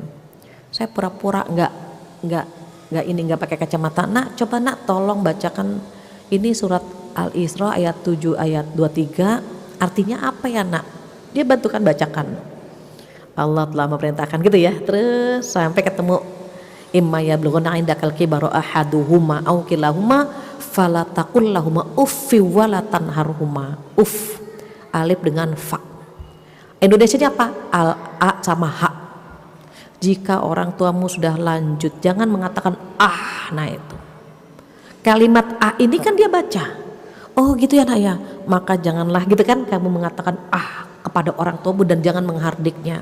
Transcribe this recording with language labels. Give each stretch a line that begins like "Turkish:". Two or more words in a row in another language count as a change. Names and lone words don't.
Indonesian: Saya pura-pura nggak pakai kacamata. Nak coba nak tolong bacakan ini surat Al-Isra ayat 7 ayat 23. Artinya apa ya nak? Dia bantukan bacakan. Allah telah memerintahkan gitu ya.
Arabic: Terus sampai ketemu إما يبلغن عندك الكبر أحدهما أو كلاهما فلا تقل لهما أف ولا تنهرهما.
Indonesian: Uff alif dengan fa. Indonesianya apa? Al a sama ha. Jika orang tuamu sudah lanjut jangan mengatakan ah. Nah itu kalimat a ini kan dia baca, oh gitu ya nak ya, maka janganlah gitu kan kamu mengatakan ah kepada orang tuamu dan jangan menghardiknya.